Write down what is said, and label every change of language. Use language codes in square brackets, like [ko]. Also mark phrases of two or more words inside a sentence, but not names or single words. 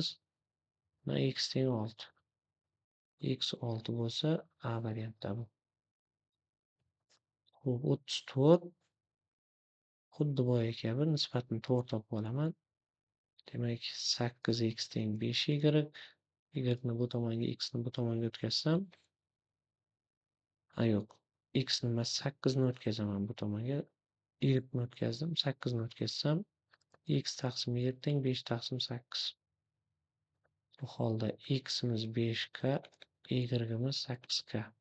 [uz] Va x teng 6. X 6 bo'lsa, A variantda bu. Xo'p, 34 xuddi boya kabi nisbatni to'g'ri topib olaman. Demak, 8x teng 5y. Y ni bu tomonga, x ni bu tomonga o'tkazsam, yo'q. X ni emas 8 ni o'tkazaman bu tomonga. Y ni o'tkazdim, 8 ni o'tkazsam, x taqsim y teng 5 taqsim 8. Bu holda x imiz 5k, y imiz 8k.